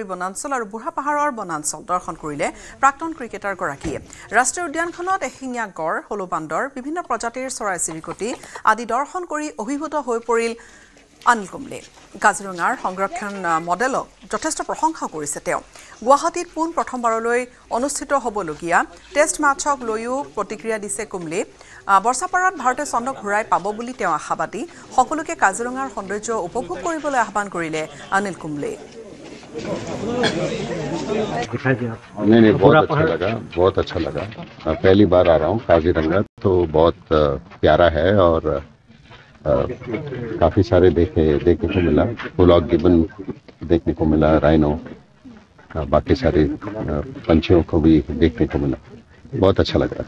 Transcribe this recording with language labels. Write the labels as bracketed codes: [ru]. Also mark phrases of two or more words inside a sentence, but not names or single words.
[as] বনাঞ্চল আৰু বুঢ়া পাহাৰৰ বনাঞ্চল দৰ্শন কৰিলে প্ৰাক্তন ক্ৰিকেটাৰগৰাকীয়ে ৰাষ্ট্ৰীয় উদ্যানখনত এশিঙীয়া গড় হলৌ বান্দৰ বিভিন্ন প্ৰজাতিৰ চৰাই চিৰিকটি আদি দৰ্শন কৰি অভিভূত হৈ পৰিল অনিল কুম্বলে কাজিৰঙাৰ সংৰক্ষণ মডেলক যথেষ্ট প্ৰশংসা কৰিছে তেওঁ গুৱাহাটীত পুন প্ৰথমবাৰলৈ অনুষ্ঠিত হ'বলগীয়া টেষ্ট মেচক লৈও প্ৰতিক্ৰিয়া দিছে কুম্বলে বৰ্ষাপাৰাত ভাৰতে চন্দ্ৰক ঘূৰাই পাব বুলি তেওঁ আশাবাদী সকলোকে কাজিৰঙাৰ সৌন্দৰ্য উপভোগ কৰিবলৈ আহ্বান কৰিলে অনিল কুম্বলে [hi] नहीं बहुत अच्छा लगा पहली बार आ रहा हूँ काजीरंगा तो बहुत प्यारा है और काफी सारे देखने को मिला बुलॉग गिबन देखने को मिला राइनो बाकी सारे पंछियों को भी देखने को मिला बहुत अच्छा लग रहा है